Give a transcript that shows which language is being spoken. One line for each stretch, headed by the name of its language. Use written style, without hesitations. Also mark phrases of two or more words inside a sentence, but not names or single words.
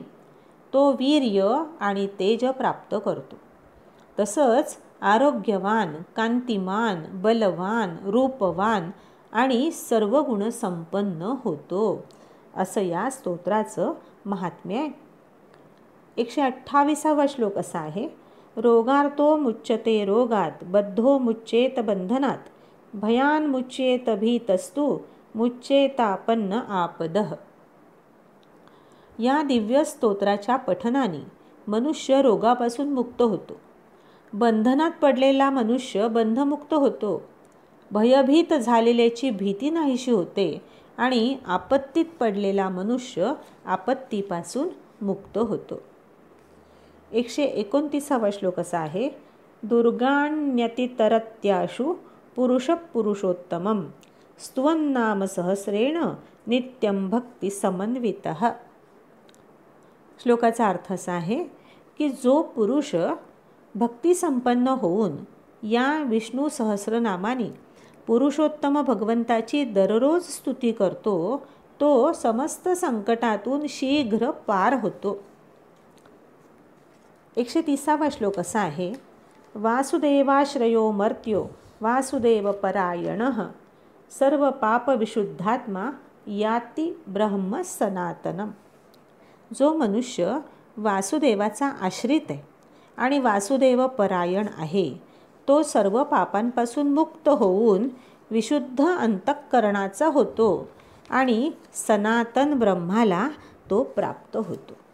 Marathi: तो वीर्य आणि तेज प्राप्त करतो. तसंच आरोग्यवान, कांतिमान, बलवान, रूपवान आणि सर्व गुण संपन्न होतो असं या स्तोत्राचं महात्म्य आहे. 128वा श्लोक असा आहे.
Sanskrit: रोगार्तो मुच्यते रोगात बद्धो मुच्येत बंधनात भयान मुच्येत भीतस्तु मुच्येतापन्न आपदः.
Marathi: या दिव्य स्तोत्राच्या पठनाने मनुष्य रोगापासून मुक्त होतो. बंधनात पडलेला मनुष्य बंधमुक्त होतो. भयभीत झालेल्याची भीती नाहीशी होते आणि आपत्तीत पडलेला मनुष्य आपत्तीपासून मुक्त होतो. 129वा श्लोक असा आहे.
Sanskrit: दुर्गाण्यतितरत्याशु पुरुष पुरुषोत्तमं स्तुवन्नाम सहस्रेण नित्यं भक्ती समन्वितः.
Marathi: श्लोकाचा अर्थ असा आहे की जो पुरुष भक्तिसंपन्न होऊन या विष्णू सहस्रनामाने पुरुषोत्तम भगवंताची दररोज स्तुती करतो तो समस्त संकटातून शीघ्र पार होतो. 130वा श्लोक असा आहे.
Sanskrit: वासुदेवाश्रयो मर्त्यो वासुदेव परायणः सर्व पाप विशुद्धात्मा याति ब्रह्म सनातनम.
Marathi: जो मनुष्य वासुदेवाचा आश्रित आहे आणि वासुदेव परायण आहे तो सर्व पापांपासून मुक्त होऊन विशुद्ध अंतःकरणाचा होतो आणि सनातन ब्रह्माला तो प्राप्त होतो.